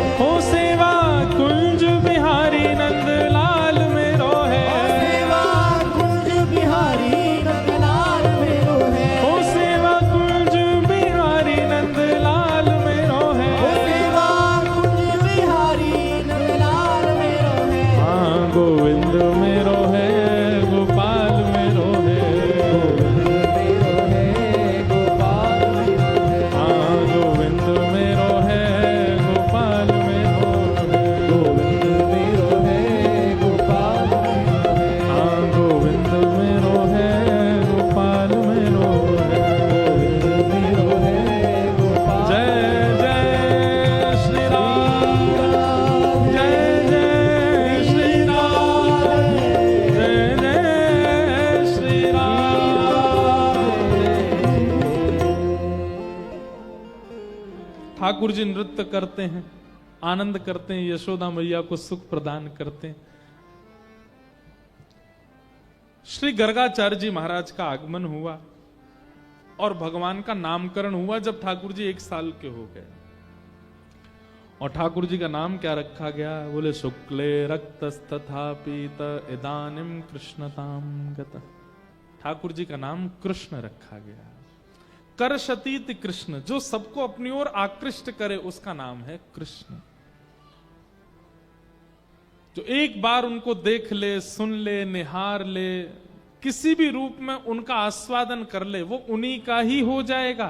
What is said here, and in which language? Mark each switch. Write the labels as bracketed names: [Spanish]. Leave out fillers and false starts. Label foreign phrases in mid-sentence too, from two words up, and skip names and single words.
[Hindi] ओ सेवा कुंज बिहारी नंदलाल मेरो है। सेवा कुंज बिहारी नंदलाल मेरो है। ओ सेवा कुंज बिहारी नंदलाल मेरो है। ओ सेवा कुंज बिहारी नंदलाल मेरो है। हाँ, गोविंद मेरो है गोपाल मेरो है। मेरो है गोपाल मेरो है। हाँ, गोविंद मेरो है गोपाल मेरो है। गोविंद मेरो है गोपाल मेरो है। हाँ, गोविंद मेरो है गोपाल मेरो है। गोविंद मेरो है गोपाल। जय जय श्री राम। जय जय श्री राम। जय जय श्री राम। ठाकुर जी नृत्य करते हैं, आनंद करते हैं, यशोदा मैया को सुख प्रदान करते हैं। श्री गर्गाचार्य जी महाराज का आगमन हुआ और भगवान का नामकरण हुआ जब ठाकुर जी 1 साल के हो गए। और ठाकुर जी का नाम क्या रखा गया? [Sanskrit] बोले शुक्ले रक्तस्तथा पीत इदानिम कृष्णताम गतः। [Hindi] ठाकुर जी का नाम कृष्ण रखा गया। करशतीत कृष्ण, जो सबको अपनी ओर आकृष्ट करे, उसका नाम है कृष्ण। जो एक बार उनको देख ले, सुन ले, निहार ले, किसी भी रूप में उनका आस्वादन कर ले, वो उन्हीं का ही हो जाएगा।